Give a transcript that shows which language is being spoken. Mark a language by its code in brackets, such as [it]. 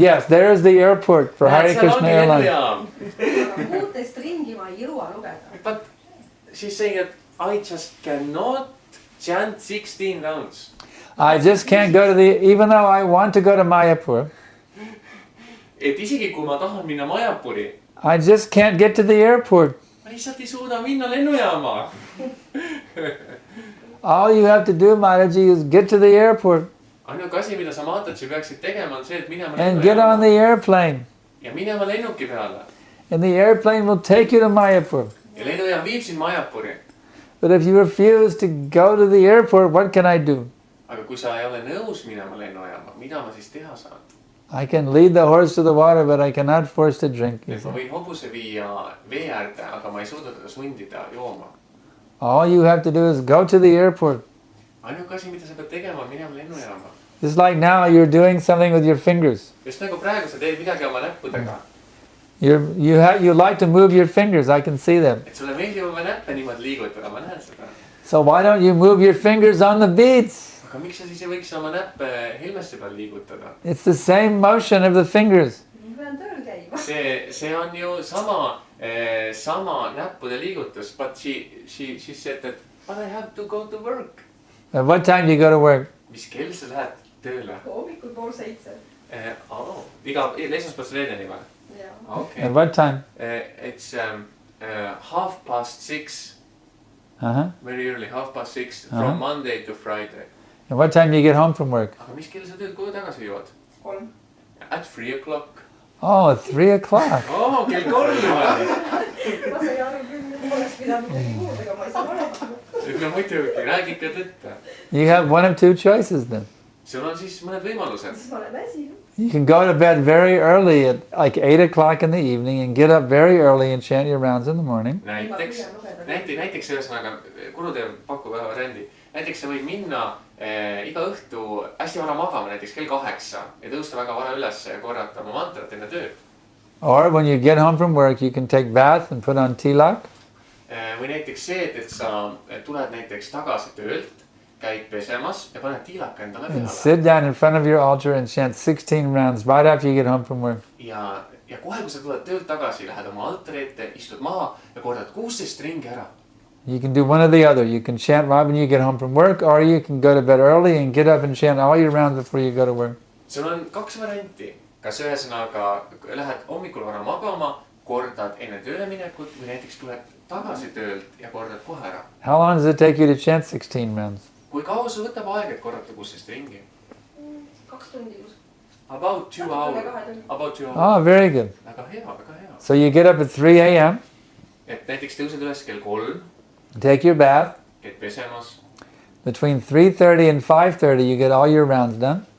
[en] Yes, there is the airport for Hare Krishna Airlines. [et] Muutest ringi ma ei jõua lugeda. [en] But she's saying that I just cannot chant 16 rounds. I just can't go to even though I want to go to Mayapur, [et] Et isegi kui ma tahan minna Majapuri, [en] I just can't get to the airport. [et] ma lihtsalt ei suuda minna lennujaama. [en] All you have to do, Mataji, is get to the airport [et] Ainuke asi, mida sa Mataji peaksid tegema, on see, et minema [en] and get on the airplane. [et] ja minema lennuki peale. [en] And the airplane will take you to Mayapur. [et] Ja lennujaam viib sind Majapuri. [en] But if you refuse to go to the airport, what can I do? [et] Aga kui sa ei ole nõus minema lennujaama, mida ma siis teha saan? [en] I can lead the horse to the water, but I cannot force to drink. [et] Et ma võin hobuse viia vee äärde, aga ma ei suuda teda sundida jooma. [en] All you have to do is go to the airport. [et] Ainuke asi, mida sa pead tegema, on minema lennujaama. [en] Just like now, you're doing something with your fingers. [et] Just nagu praegu sa teed midagi oma näppudega. [en] You like to move your fingers, I can see them. [et] Et sulle meeldib oma näppe niimoodi liigutada, ma näen seda. [en] So why don't you move your fingers on the beads? [et] Aga miks sa siis ei võiks oma näppe helmeste peal liigutada? [en] It's the same motion of the fingers. [et] Ma pean tööl käima. See on ju sama sama näppude liigutus, [en] but she said that but I have to go to work. At what time do you go to work? [et] Mis kell sa lähed tööle? hommikul 6:30. Iga esmaspäevast reedeni või? Jaa. [en] Okay. At what time? It's 6:30. Very early, 6:30 from Monday to Friday. And what time do you get home from work? [et] Aga mis kell sa töölt koju tagasi jõuad? 3. [en] At 3 o'clock. Oh, at 3 o'clock. [et] Oh, kell 3 või? ma sain aru küll, et ma oleks pidanud midagi muud, aga ma ei saa valeta. No muidugi, räägi ikka tõtta. [en] You have one of two choices then. [et] Sul on siis mõned võimalused. siis ma olen väsinud. [en] You can go to bed very early at like 8 o'clock in the evening and get up very early and chant your rounds in the morning. [et] Näiteks ühesõnaga, Gurudev pakub ühe variandi. Näiteks sa võid minna iga õhtu hästi vara magama, näiteks kell 8 ja tõusta väga vara üles ja korrata oma mantrat enne tööd. [en] Or when you get home from work, you can take bath and put on tilak. [et] Või näiteks see, et sa tuled näiteks tagasi töölt, käid pesemas ja paned tiilaka endale [en] And [et] peale. [en] sit down in front of your altar and chant 16 rounds right after you get home from work. [et] Ja kohe, kui sa tuled töölt tagasi, lähed oma altari ette, istud maha ja kordad 16 ringi ära. [en] You can do one or the other. You can chant right when you get home from work, or you can go to bed early and get up and chant all your rounds before you go to work. [et] Sul on 2 varianti. Kas ühesõnaga lähed hommikul vara magama, kordad enne tööle minekut või näiteks tuled tagasi töölt ja kordad kohe ära. [en] How long does it take you to chant 16 rounds? [et] Kui kaua sul võtab aega, et korrata 16 ringi? 2 tundi. [en] About 2 hours. About 2 hours. Oh, very good. [et] Väga hea, väga hea. [en] So you get up at 3 a.m. [et] Et näiteks tõused üles kell 3, [en] Take your bath. [et] käid pesemas. [en] Between 3:30 and 5:30, you get all your rounds done.